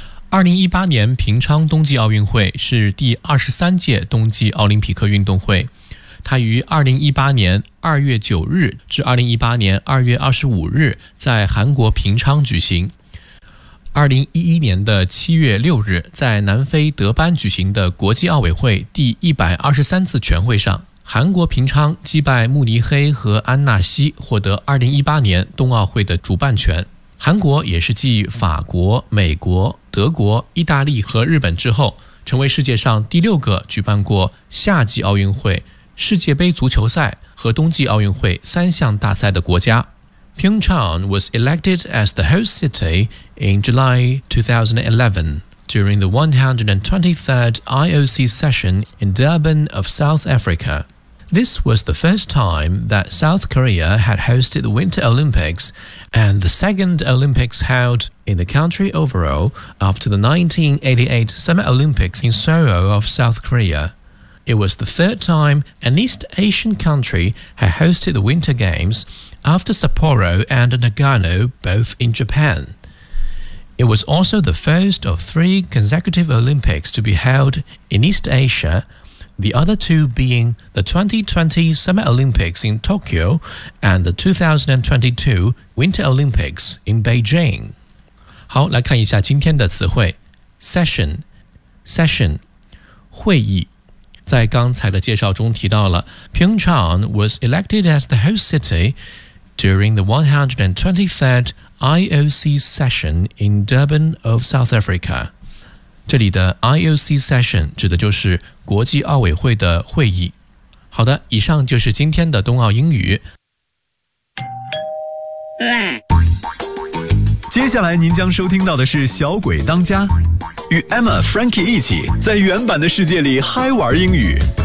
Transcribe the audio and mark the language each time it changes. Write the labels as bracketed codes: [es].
[zh] 2018年平昌冬季奥运会是第23届冬季奥林匹克运动会，它于2018年2月9日至2018年2月25日在韩国平昌举行，2011年的7月6日在南非德班举行的国际奥委会第123次全会上，韩国平昌击败慕尼黑和安纳西，获得2018年冬奥会的主办权。韩国也是继法国、美国、德国、意大利和日本之后，成为世界上第六个举办过夏季奥运会、世界杯足球赛和冬季奥运会三项大赛的国家。 [en] Pyeongchang was elected as the host city in July 2011 during the 123rd IOC session in Durban of South Africa. This was the first time that South Korea had hosted the Winter Olympics and the second Olympics held in the country overall after the 1988 Summer Olympics in Seoul of South Korea. It was the third time an East Asian country had hosted the Winter Games after Sapporo and Nagano both in Japan. It was also the first of three consecutive Olympics to be held in East Asia,the other two being the 2020 Summer Olympics in Tokyo and the 2022 Winter Olympics in Beijing. [zh] 好，来看一下今天的词汇。 Session, session, 会议。在刚才的介绍中提到了 [en] Pyeongchang was elected as the host city during the 123rd IOC session in Durban of South Africa. [zh] 这里的 [en] IOC session [zh] 指的就是国际奥委会的会议。好的，以上就是今天的冬奥英语。接下来您将收听到的是小鬼当家，与 Emma Frankie 一起在原版的世界里嗨玩英语。